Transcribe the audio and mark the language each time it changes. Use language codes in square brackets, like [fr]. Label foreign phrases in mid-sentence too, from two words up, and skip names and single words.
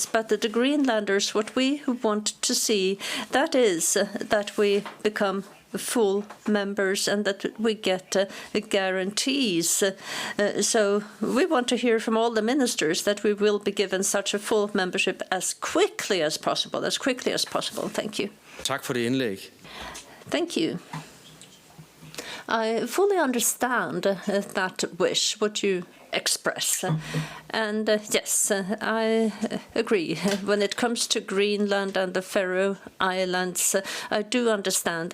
[en] But the Greenlanders, what we want to see, that is that we become full members and that we get guarantees. So we want to hear from all the ministers that we will be given such a full membership as quickly as possible. Thank you. [da] Tak for det indlæg. [en] Thank you. I fully understand that wish, what you express. And yes, I agree. When it comes to Greenland and the Faroe Islands, I do understand.